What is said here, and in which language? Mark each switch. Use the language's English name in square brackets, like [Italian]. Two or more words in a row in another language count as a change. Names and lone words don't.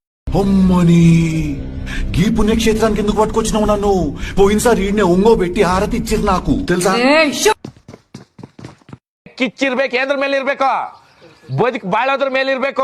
[Telugu] అమ్మని ఈ పుణ్యక్షేత్రానికి ఎందుకు పట్టుకొచ్చినావు నన్ను? పోయినసారి ఈడనే ఒంగోబెట్టి హారతి ఇచ్చిరు నాకు తెలుసా? [Kannada] ಕಿಚ್ಚಿರ್ಬೇಕು, ಏದ್ರ ಮೇಲೆ ಇರ್ಬೇಕು, ಬದುಕ್ ಬಾಳೋದ್ರ ಮೇಲೆ ಇರ್ಬೇಕು.